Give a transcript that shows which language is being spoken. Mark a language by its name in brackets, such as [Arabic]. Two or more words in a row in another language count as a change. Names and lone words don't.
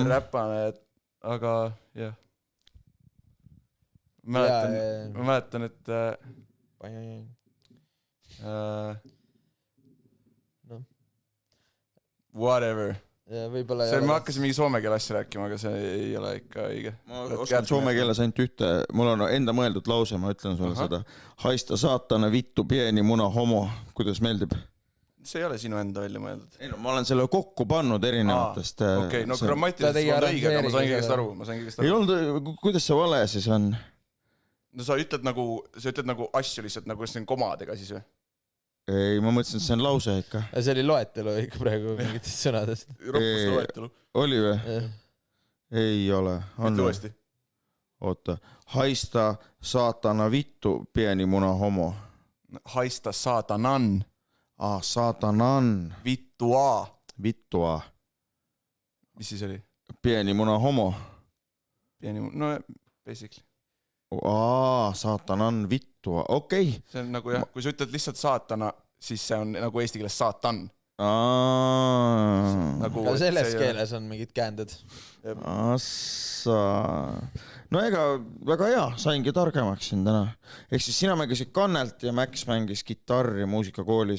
[Estonian] Räpane, aga jah. Ma mäletan, et whatever. See ma hakkasin mingi soome keele asja rääkima, aga see ei ole ikka õige. Ma oskan soome keeles ainult ühte, mul on enda mõeldud lause, ma ütlen sulle seda. [Finnish] Haista saatana vittu pieni muna homo, [Estonian] kuidas meeldib? See ei ole sinu enda välja mõeldud. Ei no, ma olen selle kokku pannud erinevatest. Okei, no grammatiliselt on õige, aga ma sain kõigest aru. Ei olnud, kuidas see vale siis on? No sa ütled nagu asju lihtsalt, nagu see on komadega siis või? Ei, ma mõtlesin, et see on lause ikka. See oli loetelu ikka praegu mingitest sõnadest. Rohkust loetelu. Oli või? Ei ole. Mitte uuesti. Oota. [Finnish] Haista saatana vittu pieni muna homo. Haista saatanan. Saatanan. Vittua. Vittua. [Estonian] Mis siis oli? [Finnish] Pieni muna homo. [English] No basically. [Finnish] Saatanan vittua, okei. [Estonian] See on nagu jah, kui sa ütled lihtsalt saatana, siis see on nagu eesti keeles saatan. Nagu selles keeles on mingid käänded. No ega väga hea, saingi targemaks siin täna. Ehk siis sina mängisid Kannelt ja Max mängis kitarri muusikakoolis.